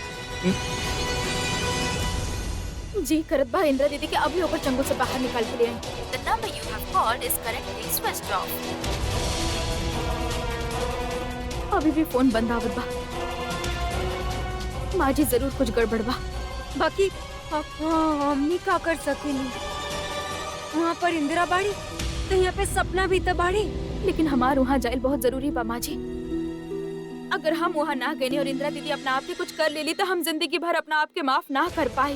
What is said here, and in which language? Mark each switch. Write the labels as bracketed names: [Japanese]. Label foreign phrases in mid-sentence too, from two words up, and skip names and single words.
[Bhojpuri] जी करत बा इंद्रा दीदी के अभी ऊपर चंगुल से बाहर निकाल के ले आई। [English] The number you have called is currently switched off. [Bhojpuri] अभी भी फोन बंद आवत बा। माँ जी जरूर कुछ गड़बड़ बा। बाकी हमनी का कर सकेनी? वहाँ पर इंदिरा बाड़ी तो यहाँ पे सपना भी तो बाड़ी। लेकिन हमार वहाँ जाइल बहुत जरूरी बा माँ जी। अगर हम वहाँ ना गए और इंदिरा दीदी अपना आप के कुछ कर लेली तो हम जिंदगी भर अपना आप के माफ ना कर पाई।